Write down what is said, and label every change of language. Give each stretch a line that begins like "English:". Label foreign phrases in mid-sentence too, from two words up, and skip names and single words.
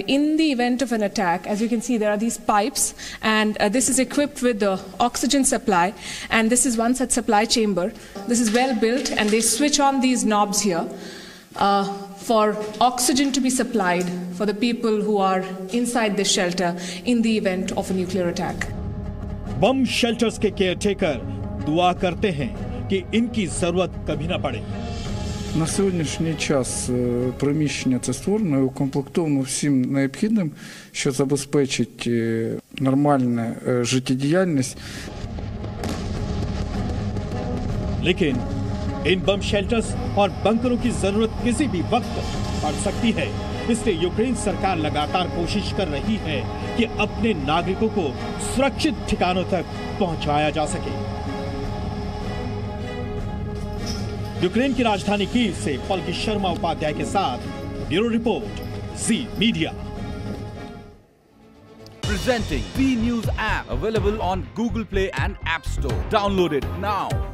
English: In the event of an attack, as you can see, there are these pipes, and this is equipped with the oxygen supply, and this is one such supply chamber. This is well built, and they switch on these knobs here for oxygen to be supplied for the people who are inside this shelter in the event of a nuclear attack. bomb shelters
Hindi: के केयरटेकर दुआ करते हैं कि इनकी जरूरत कभी ना पड़े।
Ukrainian: На сьогоднішній час приміщення це створено і укомплектовано всім необхідним, що забезпечить нормальну життєдіяльність.
Hindi: लेकिन इन
English: bomb shelters
Hindi: और बंकरों की जरूरत किसी भी वक्त पड़ सकती है, इसलिए यूक्रेन सरकार लगातार कोशिश कर रही है कि अपने नागरिकों को सुरक्षित ठिकानों तक पहुंचाया जा सके। यूक्रेन की राजधानी कीव से पलकी शर्मा उपाध्याय के साथ
English: bureau report,
Hindi: जी मीडिया।
English: Presenting V News app, available on Google Play and App Store. Download it now.